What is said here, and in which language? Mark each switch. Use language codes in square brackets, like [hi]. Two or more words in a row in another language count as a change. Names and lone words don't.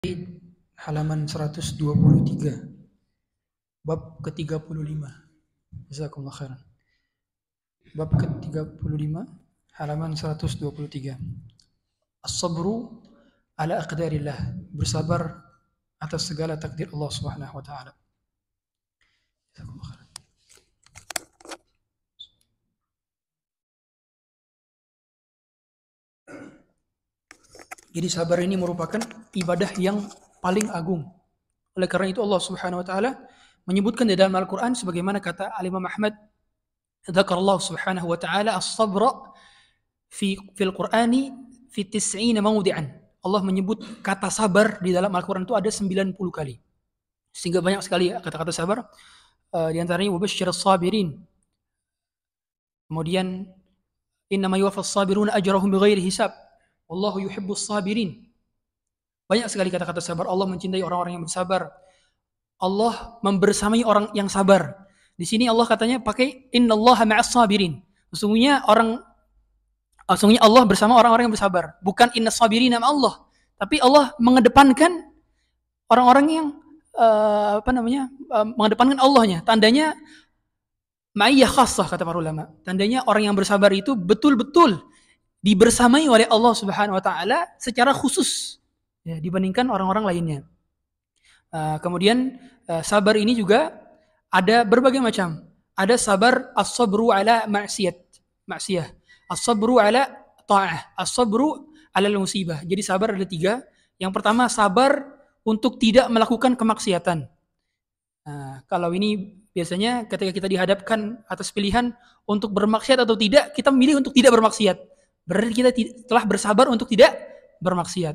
[id] Halaman 123, bab ke-35. [ar] جزاكم الله خيرا. [id] Bab ke-35, halaman 123. [ar] الصبر على أقدار الله, [id] bersabar atas segala takdir Allah [ar] سبحانه وتعالى. جزاكم الله خيرا. [id] Jadi sabar ini merupakan ibadah yang paling agung. Oleh karena itu Allah [ar] سبحانه وتعالى [id] menyebutkan di dalam Al-Qur'an sebagaimana kata Al-Imam Ahmad, [ar] ذكر الله سبحانه وتعالى الصبر في القرآن في 90 موضعا. [id] Allah menyebut kata sabar di dalam Al-Qur'an itu ada 90 kali. Sehingga banyak sekali kata-kata sabar. Di antaranya [ar] وبشر الصابرين. Kemudian إنما يوفى الصابرون أجرهم بغير حساب. والله يحب الصابرين. [id] Banyak sekali kata-kata sabar. Allah mencintai orang-orang yang bersabar. Allah membersamai orang yang sabar. Di sini Allah katanya pakai [ar] إن الله مع الصابرين. [id] Sesungguhnya Allah bersama orang-orang yang bersabar. Bukan [ar] إن الصابرين مع الله. [id] Tapi Allah mengedepankan orang-orang yang mengedepankan Allahnya. Tandanya [ar] معية خاصة [id] kata para ulama. Tandanya orang yang bersabar itu betul-betul dibersamai oleh Allah [ar] سبحانه وتعالى [id] secara khusus ya, dibandingkan orang-orang lainnya. Kemudian sabar ini juga ada berbagai macam. Ada sabar [ar] الصبر على المعصية. الصبر على الطاعة. الصبر على المصيبة. [id] Jadi sabar ada 3. Yang pertama sabar untuk tidak melakukan kemaksiatan. Kalau ini biasanya ketika kita dihadapkan atas pilihan untuk bermaksiat atau tidak, kita memilih untuk tidak bermaksiat. Berarti kita telah bersabar untuk tidak bermaksiat.